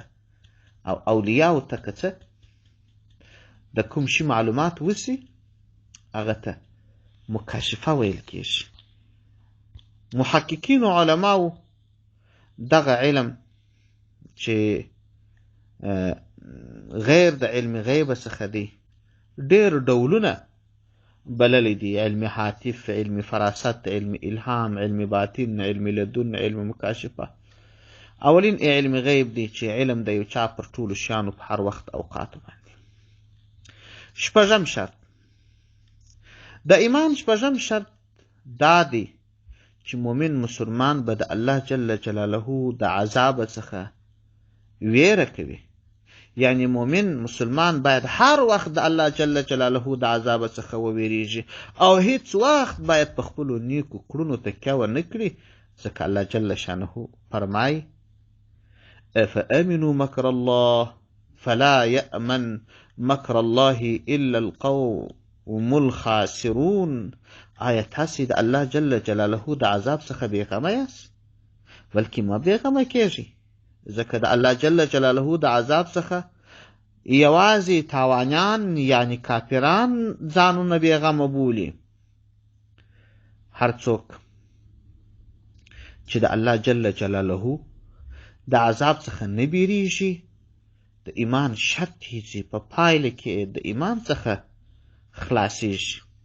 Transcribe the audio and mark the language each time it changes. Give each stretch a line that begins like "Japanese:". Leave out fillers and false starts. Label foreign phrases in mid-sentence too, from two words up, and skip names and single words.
Pashto: او اولیاو ته که څه د کوم شي معلومات وسي، هغه ته مکاشفه ویل کیږي. محققین و علماو دغه علم چې غیر د علم غیب څخه دی ډیر ډولونه بللی دي: علم حاطف، علم فراست، علم الهام، علم باطن، علم لدن، علم مکاشفه. اولین علم غیب دی چې علم د یو چا پر ټولو شیانو په هر وخت اوقاتو باندې. شپږم شرط د ایمان شرط دا دی چې مؤمن مسلمان به د الله
Arabic: جل جلاله
Pashto: د عذاب څخه ویره کوي. یعنی مؤمن مسلمان باید هر وخت د الله
Arabic: جل جلاله
Pashto: د عذاب څخه وویریږي، او هیڅ وخت باید په خپلو نیکو کړنو تکیه ونه کړي، ځکه الله
Arabic: جل شانه
Pashto: فرمایي:
Arabic: افامنوا مکر الله فلا یأمن مکر الله الا القوم الخاسرون.
Pashto: آیا تاسې د الله
Arabic: جل جلاله
Pashto: د عذاب څخه بېغمه یاست؟ بلکې مه بېغمه کېږئ، ځکه د الله
Arabic: جل جلاله
Pashto: د عذاب څخه یوازې تاوانیان یعنی کافران ځانونه بېغمه بولي. هر څوک چې د الله
Arabic: جل جلاله
Pashto: د عذاب څخه نه بیریږي، د ایمان شرط یې چې په پایله کې د ایمان څخه خلاصیږي.